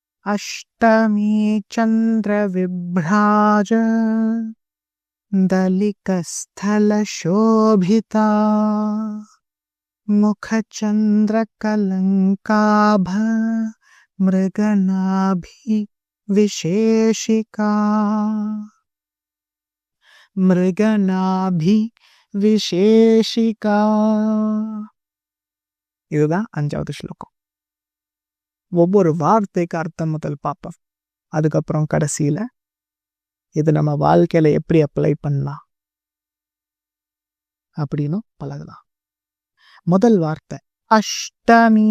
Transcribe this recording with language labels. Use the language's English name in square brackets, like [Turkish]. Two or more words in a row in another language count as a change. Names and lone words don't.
[Sanskrit] अष्टमी चन्द्र विप्राज दलिकस्थल शोभिता मुखचंद्र कलंकाभ मृगनाभि विशेषिका मृगनाभि विशेषिका. [Tamil] இதுதான் 5வது ஸ்லோகம். ஒவ்வொரு வார்த்தைக்கு அர்த்தம் முதல் பார்ப்போம். அதுக்கப்புறம் கடைசியில இது நம்ம வாழ்க்கையில எப்படி அப்ளை பண்ணலாம் அப்படின்னு பழகலாம். முதல் வார்த்தை அஷ்டமி.